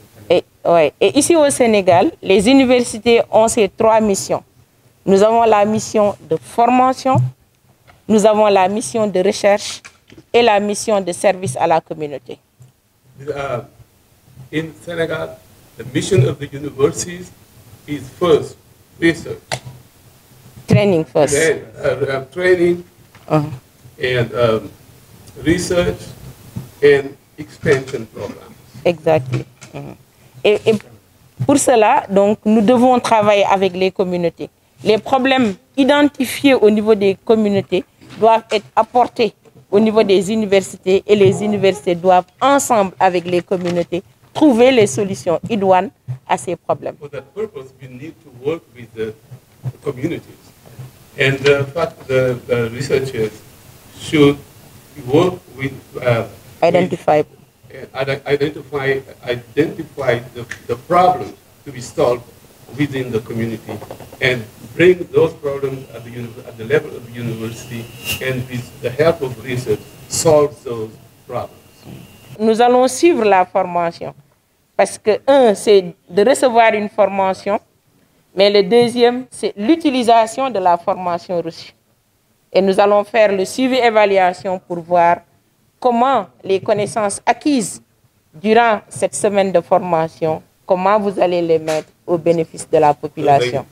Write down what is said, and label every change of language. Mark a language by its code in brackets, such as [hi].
[fr] Et ici au Sénégal, les universités ont ces 3 missions. Nous avons la mission de formation, nous avons la mission de recherche et la mission de service à la communauté. [en] In Senegal, the mission of the universities is first research. Training first. Then, training and research and extension programs. Exactly. [fr] Et pour cela, donc, nous devons travailler avec les communautés. Les problèmes identifiés au niveau des communautés doivent être apportés au niveau des universités et les universités doivent, ensemble avec les communautés, trouver les solutions idoines à ces problèmes. [en] For that purpose, we need to work with the communities. And the researchers should work with identify the problems to be solved within the community and bring those problems at the level of the university and with the help of research solve those problems. [fr] Nous allons suivre la formation parce que c'est de recevoir une formation, mais le deuxième, c'est l'utilisation de la formation reçue. Et nous allons faire le suivi-évaluation pour voir comment les connaissances acquises durant cette semaine de formation, comment vous allez les mettre au bénéfice de la population.